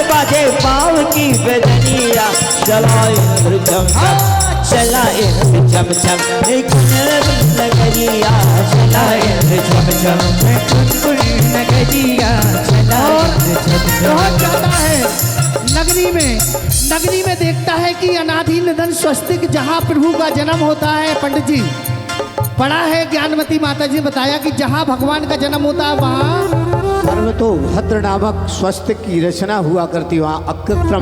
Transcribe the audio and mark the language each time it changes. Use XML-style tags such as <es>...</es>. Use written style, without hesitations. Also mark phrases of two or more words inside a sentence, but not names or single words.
<hi>बाजे पाव की बदनिया, चलाए छम छम, चलाए छम छम, नगरिया चलाए छम छम, नगरिया चलाए छम छम। बहुत ज्यादा है नगरी में देखता है कि अनादि निधन स्वस्तिक जहाँ प्रभु का जन्म होता है। पंडित जी पढ़ा है, ज्ञानवती माता जी बताया कि जहाँ भगवान का जन्म होता है वहाँ सर्वतोभद्र नामक स्वस्तिक की रचना हुआ करती, वहाँ अकृत्रम।</hi>